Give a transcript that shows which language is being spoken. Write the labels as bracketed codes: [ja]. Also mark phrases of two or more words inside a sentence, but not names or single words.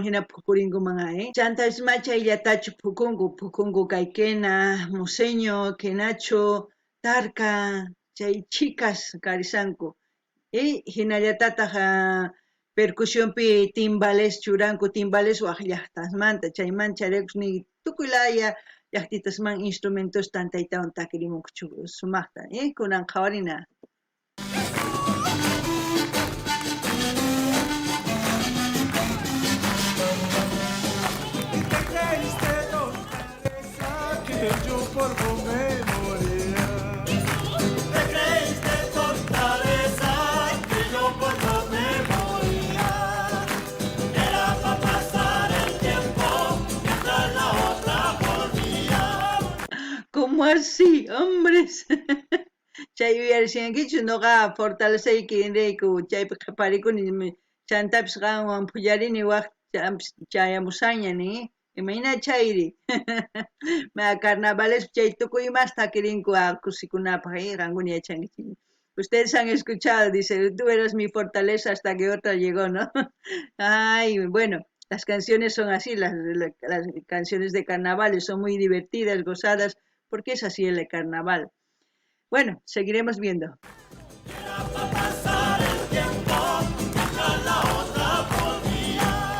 [qu] hina phukurinkuman chantapish ma chayllatachu phukunku kay quena, museño, quenacho, tarka, chay chicas karisanku y hinallatataq percusionpi timbales churanku timbales waq llaqtasmanta chayman charikushni tukuy laya llaqtitasman instrumentos tantaytawan takirimunku sumaqta kunan qhawarina. [es] ¿Qué creíste, tonta esa, que yo por vos me moría? ¿Qué creíste, tonta esa, que yo por vos me moría? Era para pasar el tiempo mientras la otra volvía. ¿Cómo así, hombres? [qu] Chay uyarisiankichu noqa fortaleceykinrayku chaypi qaparikuni chantapis qanwan phullarini waq chayamusaña ni imayna chayri ma carnavales chay tukuy mas takirinku kusikunapaq qankuna yachankichik. [es] Ustedes han escuchado, dice, tú eras mi fortaleza hasta que otra llegó, ¿no? Ay, bueno, las canciones son así, las canciones de carnavales son muy divertidas, gozadas, porque es así el carnaval. Bueno, seguiremos viendo. Era para pasar el tiempo mientras la otra volvía.